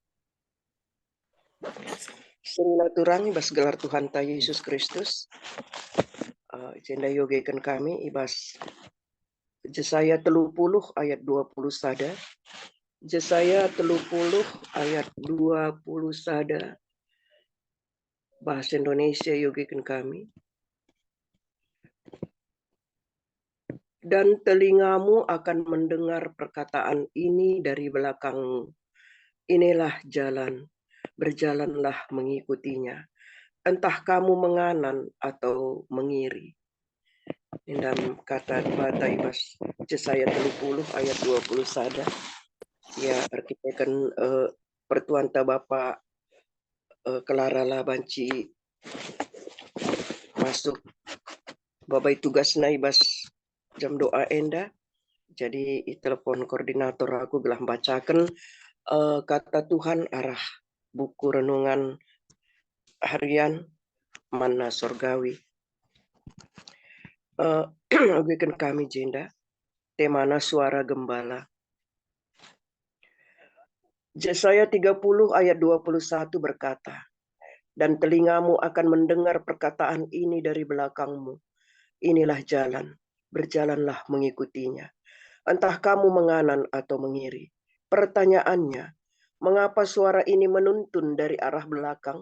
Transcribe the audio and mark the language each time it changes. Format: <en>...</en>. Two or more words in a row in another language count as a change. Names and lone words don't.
<btx>Silaturahmi bas gelar Tuhan ta Yesus Kristus. Jenda yogekan kami ibas Jesaya 30 ayat 20 sada. Jesaya 30 ayat 20 sada.</btx> <id>Bahasa Indonesia yogekan kami. Dan telingamu akan mendengar perkataan ini dari belakangmu. Inilah jalan, berjalanlah mengikutinya. Entah kamu menganan atau mengiri.</id> <btx>Dalam kata bata ibas Jesaya 30 ayat 20 sada. Ya arkitekan pertuan ta Bapa kelarala banci masuk babai tugas na ibas jam doa enda. Jadi telepon koordinator aku gelah bacakan kata Tuhan arah buku renungan harian Manna Sorgawi. Bikin kami jenda temana suara gembala.</btx> <id>Jesaya 30 ayat 21 berkata, dan telingamu akan mendengar perkataan ini dari belakangmu. Inilah jalan, berjalanlah mengikutinya. Entah kamu menganan atau mengiri. Pertanyaannya, mengapa suara ini menuntun dari arah belakang?</id>